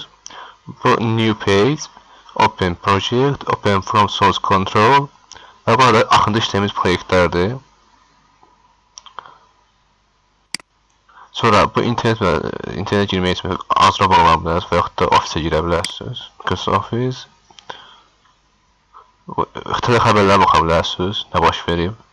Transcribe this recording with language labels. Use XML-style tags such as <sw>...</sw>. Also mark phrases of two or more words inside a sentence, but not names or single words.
<az>Bu</az> <en>New page, Open project, Open from source control</en> <az>və burada axında işlədiyimiz proyektlərdir. Sonra bu internetə girmək üçün Azura bağlana bilərsiniz və yaxud da Office-ə girə bilərsiniz. Microsoft Office. İxtira xəbərlərə baxa bilərsiniz, nə baş verib.</az>